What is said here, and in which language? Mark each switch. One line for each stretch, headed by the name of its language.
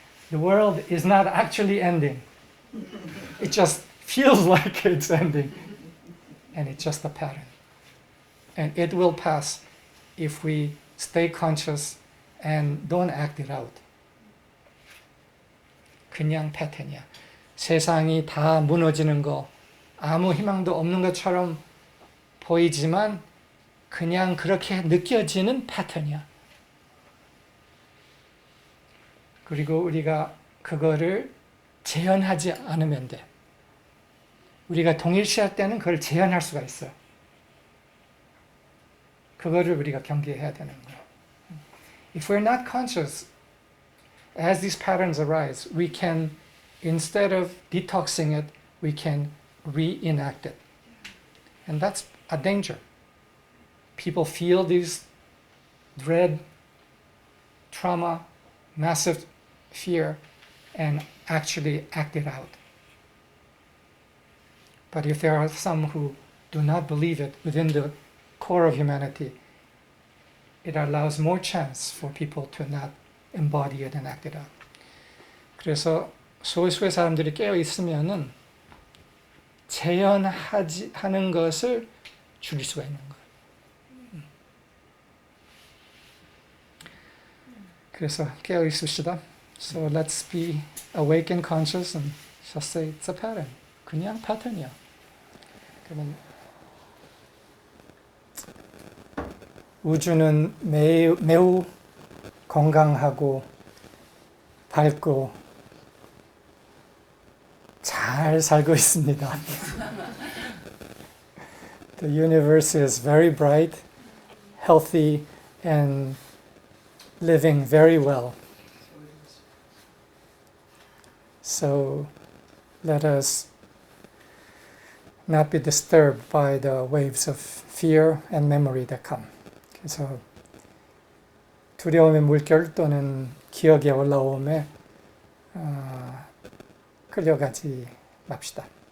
English: The world is not actually ending. It just feels like it's ending. And it's just a pattern. And it will pass if we stay conscious and don't act it out.
Korean: 그냥 패턴이야. 세상이 다 무너지는 거, 아무 희망도 없는 것처럼 보이지만 그냥 그렇게 느껴지는 패턴이야. 그리고 우리가 그거를 재현하지 않으면 돼. 우리가 동일시할 때는 그걸 재현할 수가 있어요. 그거를 우리가 경계해야 되는 거예요.
English: If we're not conscious, as these patterns arise, we can, instead of detoxing it, we can reenact it. And that's a danger. People feel these dread, trauma, massive fear, and actually act it out. But if there are some who do not believe it within the core of humanity, it allows more chance for people to not embody it and act it out.
Korean: 그래서 소수의 사람들이 깨어 있으면은 재현하는 것을 줄일 수가 있는 거예요. 그래서 깨어 있읍시다.
English: So let's be awake and conscious and just say it's a pattern.
Korean: 그냥 패턴이야. 그러면 우주는 매우 건강하고 밝고 잘 살고 있습니다.
English: The universe is very bright, healthy, and living very well. So let us not be disturbed by the waves of fear and memory that come.
Korean: 그래서 두려움의 물결 또는 기억의 올라옴에 끌려가지 맙시다.